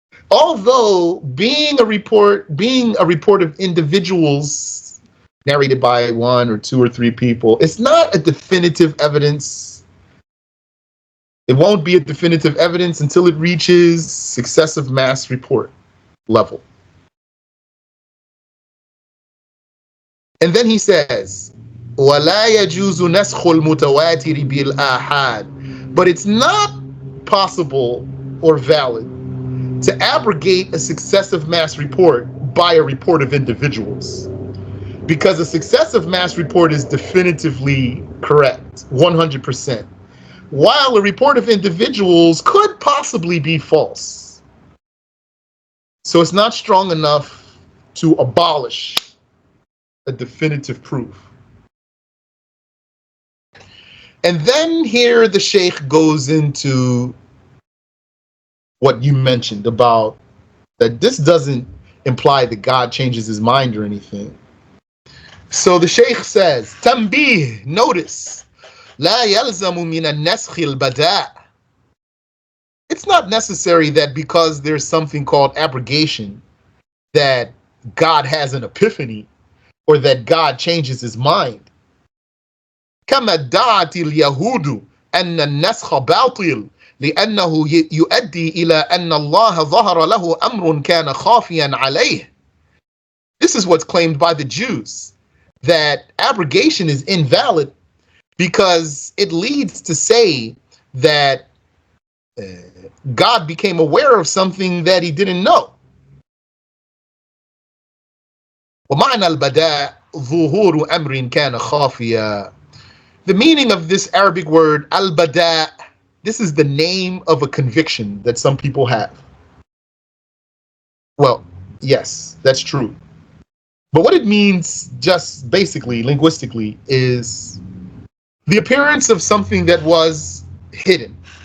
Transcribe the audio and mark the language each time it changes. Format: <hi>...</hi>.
<en>Although being a report of individuals narrated by one or two or three people, it's not a definitive evidence. It won't be a definitive evidence until it reaches successive mass report level. And then he says,</en> <ar>وَلَا يَجُوزُ نَسْخُ الْمُتَوَاتِرِ بِالْآحَادِ.</ar> <en>But it's not possible or valid to abrogate a successive mass report by a report of individuals, because a successive mass report is definitively correct, 100%, while a report of individuals could possibly be false. So it's not strong enough to abolish a definitive proof. And then here the Shaykh goes into what you mentioned about that this doesn't imply that God changes his mind or anything. So the Shaykh says,</en> <ar>Tanbih,</ar> <en>notice,</en> <ar>لا يلزم من النسخ البداء.</ar> <en>It's not necessary that because there's something called abrogation that God has an epiphany or that God changes his mind.</en> <ar>كما ادعت اليهود أن النسخ باطل لأنه يؤدي إلى أن الله ظهر له أمر كان خافيا عليه.</ar> <en>This is what's claimed by the Jews, that abrogation is invalid because it leads to say that God became aware of something that he didn't know.</en> <ar>ومعنى البداء ظهور أمر كان خافيا.</ar> <en>The meaning of this Arabic word, al-bada', this is the name of a conviction that some people have. Well, Yes, that's true. But what it means, just basically, linguistically, is the appearance of something that was hidden.</en>